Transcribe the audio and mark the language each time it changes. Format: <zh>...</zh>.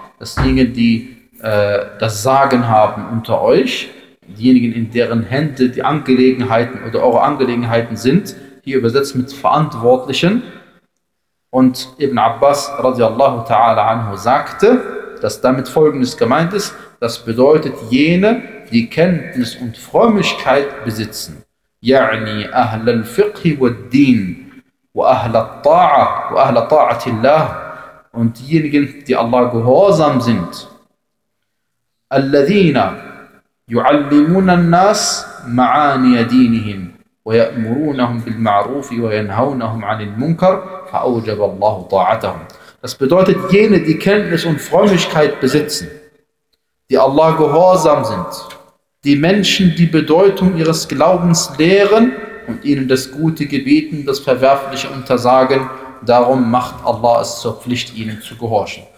<de>Das sind diejenigen, die das Sagen haben unter euch, diejenigen, in deren Hände die Angelegenheiten oder eure Angelegenheiten sind, hier übersetzt mit Verantwortlichen. Und Ibn Abbas radiallahu ta'ala anhu sagte, dass damit Folgendes gemeint ist, das bedeutet jene, die Kenntnis und Frömmigkeit besitzen.</de> <ar>يعني أهل الفقه والدين وأهل الطاعة وأهل طاعة الله</ar> <de>und diejenigen, die Allah gehorsam sind.</de> <ar>الذين يعلمون الناس معاني دينهم ويأمرونهم بالمعروف وينهونهم عن المنكر فأوجب الله طاعتهم.</ar> <de>Das bedeutet jene, die Kenntnis und Frömmigkeit besitzen, die Allah gehorsam sind, die Menschen die Bedeutung ihres Glaubens lehren und ihnen das Gute gebieten, das Verwerfliche untersagen, darum macht Allah es zur Pflicht, ihnen zu gehorchen.</de>